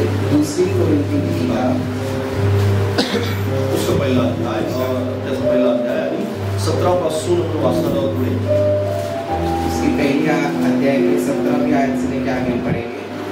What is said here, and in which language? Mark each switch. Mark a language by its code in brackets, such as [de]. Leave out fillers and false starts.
[hi] दूसरी कुरिन्थियों की किताब उसका पहला अध्याय और [mr] त्याचा पहिला अध्याय आणि 17 पासून वाचनाला पुढे. [hi] इसकी पहली अध्याय के 17वीं आयत से लेकर आगे पढ़ेंगे.